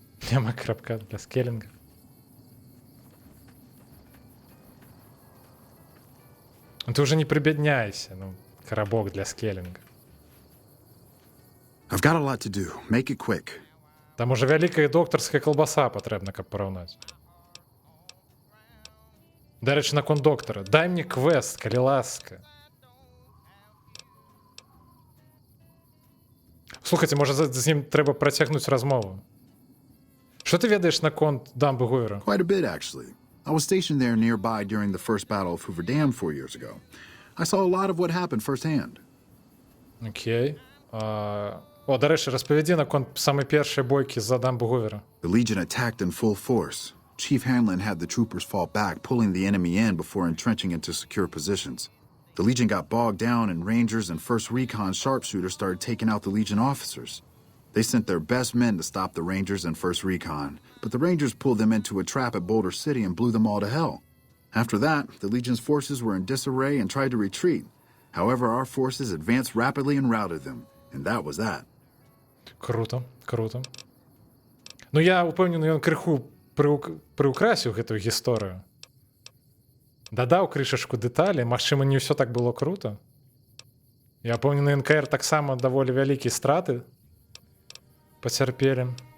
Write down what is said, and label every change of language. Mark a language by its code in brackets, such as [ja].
[be] Няма крапка для скеллинга. [ru] Ну, ты уже не прибедняйся, ну, коробок для скеллинга. [en] I've got a lot to do. Make it quick. [be] Там уже вялікая доктарская колбаса патрэбна, каб параўнаць. Дарэчы, наконт доктара. Дай мне квест, калі ласка. Слухайце, можа, з ім трэба працягнуць размову. Што ты ведаеш наконт дамбы Гойера? [en] Quite a bit, actually. I was stationed there nearby during the first battle of Hoover Dam 4 years ago. I saw a lot of what happened firsthand. [be] Окей. [uk] О, до речі, розповіді на саме перші бойки за дамбу Гувера. [en] The Legion attacked in full force. Chief Hanlon had the troopers fall back, pulling the enemy in before entrenching into secure positions. The Legion got bogged down, and Rangers and 1st Recon sharpshooters started taking out the Legion officers. They sent their best men to stop the Rangers and 1st Recon, but the Rangers pulled them into a trap at Boulder City and blew them all to hell. After that, the Legion's forces were in disarray and tried to retreat. However, our forces advanced rapidly and routed them, and that was that. [be] Круто, круто. Ну, я упевнений, ён крыху прыукрасіў гэтую гісторыю. Дадаў крышачку дэталі, магчыма, не ўсё так было круто. Я упэўнены, НКР таксама даволі вялікія страты пацярпелі.